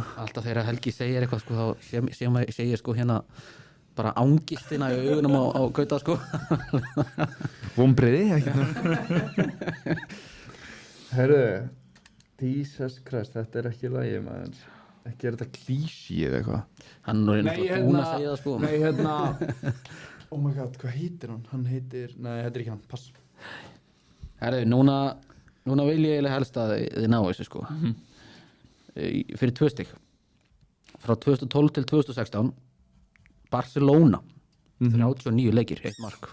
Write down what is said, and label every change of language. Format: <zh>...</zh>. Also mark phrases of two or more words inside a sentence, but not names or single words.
<is>alltaf þegar Helgi segir eitthvað, sko, þá segir sko hérna bara ángistina í augunum á Gauta, sko. Vombriði, ekki. Herru,</is> <en>Jesus Christ,</en> <is>þetta er ekki lagi, maður. Ekki er þetta klísi eða eitthvað. Hann er náttúrulega búinn að segja það, sko. Nei, hérna.</is> <en>Oh my god,</en> <is>hvað heitir hann? Hann heitir, nei, þetta er ekki hann, pass. Herðu, núna vil ég eiginlega helst að þið ná þessu, sko. Fyrir 2 stig. Frá 2012 til 2016 Barcelona 39 leikir, 1 mark.</is>